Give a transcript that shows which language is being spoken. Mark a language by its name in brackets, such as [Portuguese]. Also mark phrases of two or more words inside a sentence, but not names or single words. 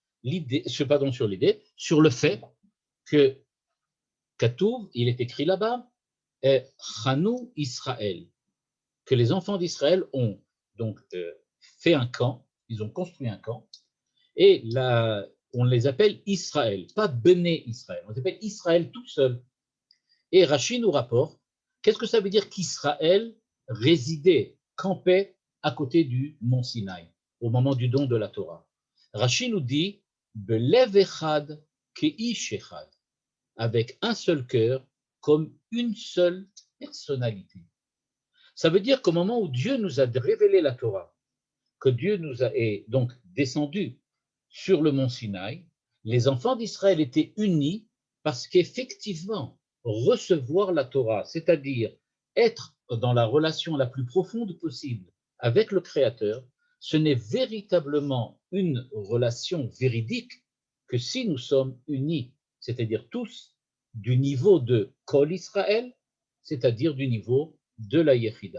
[French] le fait que Katoub, il est écrit là-bas, Chanou Israël, que les enfants d'Israël ont donc fait un camp, ils ont construit un camp, et là, on les appelle Israël, pas Béné Israël, on les appelle Israël tout seul. Et Rashi nous rapporte, qu'est-ce que ça veut dire qu'Israël résidait, campait à côté du mont Sinaï, au moment du don de la Torah? Rashi nous dit, [Hebrew] בלב אחד כאיש אחד, [French] avec un seul cœur, comme une seule personnalité. Ça veut dire qu'au moment où Dieu nous a révélé la Torah, que Dieu nous a est donc descendu sur le mont Sinaï, les enfants d'Israël étaient unis parce qu'effectivement, recevoir la Torah, c'est-à-dire être dans la relation la plus profonde possible avec le Créateur, ce n'est véritablement une relation véridique que si nous sommes unis, c'est-à-dire tous du niveau de Kol Israël, c'est-à-dire du niveau de la Yechida.